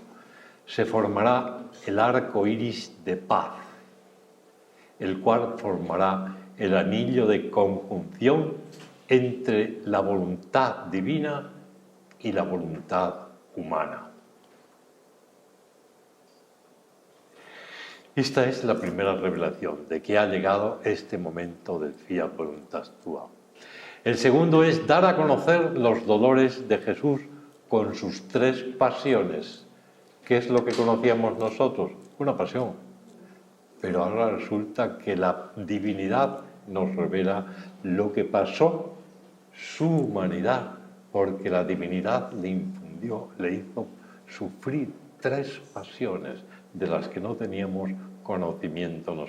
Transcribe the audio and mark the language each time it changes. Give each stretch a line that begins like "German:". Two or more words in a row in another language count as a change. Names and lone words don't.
Spanish: Se formará el arco iris de paz, el cual formará el anillo de conjunción entre la voluntad divina y la voluntad humana. Esta es la primera revelación de que ha llegado este momento del
Latin: fiat voluntas tua.
Spanish: El segundo es dar a conocer los dolores de Jesús con sus 3 pasiones. ¿Qué es lo que conocíamos nosotros? Una pasión. Pero ahora resulta que la divinidad nos revela lo que pasó su humanidad, porque la divinidad le infundió, le hizo sufrir 3 pasiones de las que no teníamos conocimiento nosotros.